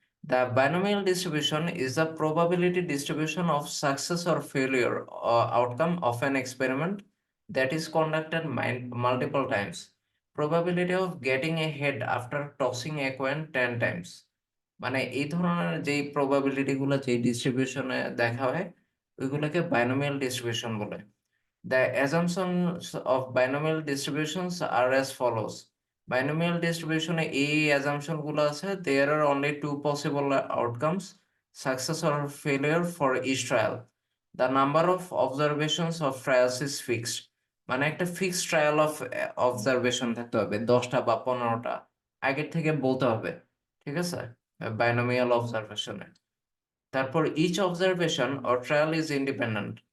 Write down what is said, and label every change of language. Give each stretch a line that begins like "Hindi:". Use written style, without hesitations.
English: The binomial distribution is the probability distribution of success or failure outcome of an experiment that is conducted multiple times. Probability of getting a head after tossing a coin 10 times.
Bangla: মানে এই ধরনের যেই probability গুলো যেই ডিস্ট্রিবিউশনে দেখা হয়, ওইগুলোকে binomial distribution বলে।
English: The assumptions of binomial distributions are as follows. Binomial distribution
Bangla: এই assumption গুলো আছে,
English: there are only two possible outcomes, success or failure for each trial. The number of observations of trials is fixed.
Bangla: মানে একটা fixed trial of observation থাকতে হবে, 10টা বা 15টা আগের থেকে বলতে হবে, ঠিক আছে?
English: Binomial অবজারভেশনে। তারপর each observation or trial is independent.